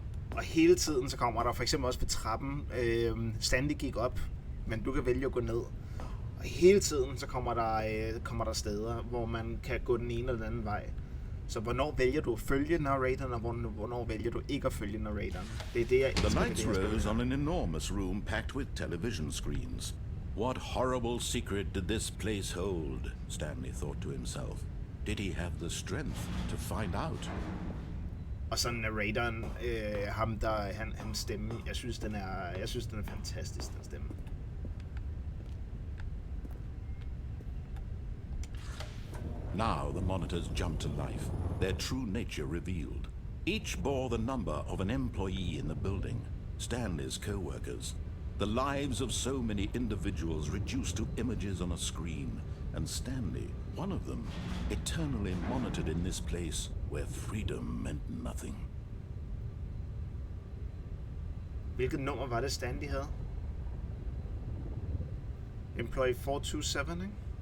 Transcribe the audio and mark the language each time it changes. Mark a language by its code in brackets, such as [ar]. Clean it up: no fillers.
[da] Og hele tiden så kommer der for eksempel også på trappen, Stanley gik op, men du kan vælge at gå ned. Og hele tiden så kommer der steder, hvor man kan gå den ene eller den anden vej. Så hvornår vælger du at følge narratoren, og hvornår vælger du ikke at følge narratoren? Det er det, jeg [en] The lights rose on an enormous room packed with television screens. What horrible secret did this place hold? Stanley thought to himself. Did he have the strength to find out? [da] Og så narratoren, hans stemme, jeg synes den er fantastisk, den stemme. [en] Now the monitors jumped to life, their true nature revealed. Each bore the number of an employee in the building, Stanley's co-workers. The lives of so many individuals reduced to images on a screen, and Stanley, one of them, eternally monitored in this place where freedom meant nothing. [da] Hvilket nummer var det, Stanley havde? [en] Employee 427, ikke?